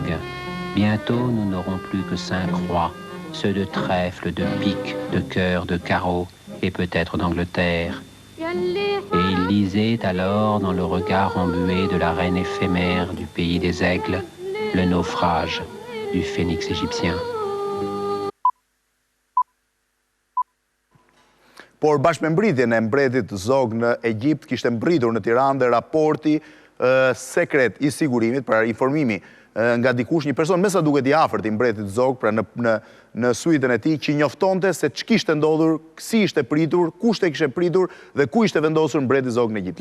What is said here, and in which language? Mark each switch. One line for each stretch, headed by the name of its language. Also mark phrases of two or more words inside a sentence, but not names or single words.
French: Bientôt, nous n'aurons plus que 5 rois, ceux de trèfle, de pique, de cœur, de carreau et peut-être d'Angleterre. Et il lisait alors dans le regard embué de la reine éphémère du pays des aigles le naufrage du phénix égyptien.
Albanian: Por bashkëmbritjen e mbretit Zog në Egjipt kishte mbritur në Tiranë dhe raporti sekret i sigurimit, pra informimi nga dikush, një person me sa duket i afërt i mbretit Zog, pra në suitën e tij, që njoftonte se ç'kishte ndodhur, si ishte pritur, kush e kishte pritur dhe ku ishte vendosur mbreti Zog në Egjipt.